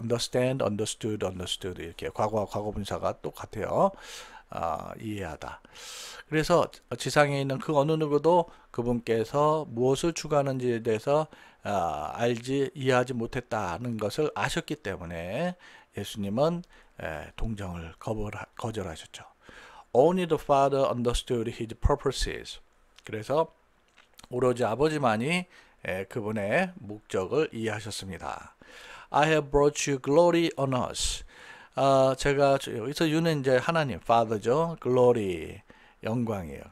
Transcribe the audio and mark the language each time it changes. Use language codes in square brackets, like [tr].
[ko] understand, understood 이렇게 과거와 과거분사가 똑같아요. 이해하다. 그래서 지상에 있는 그 어느 누구도 그분께서 무엇을 추구하는지에 대해서 이해하지 못했다는 것을 아셨기 때문에 예수님은 동정을 거절하셨죠. [en] Only the Father understood his purposes. [ko] 그래서 오로지 아버지만이 그분의 목적을 이해하셨습니다. [en] I have brought you glory on us. [ko] 제가 여기서 you는 이제 하나님, Father죠. glory, 영광이에요.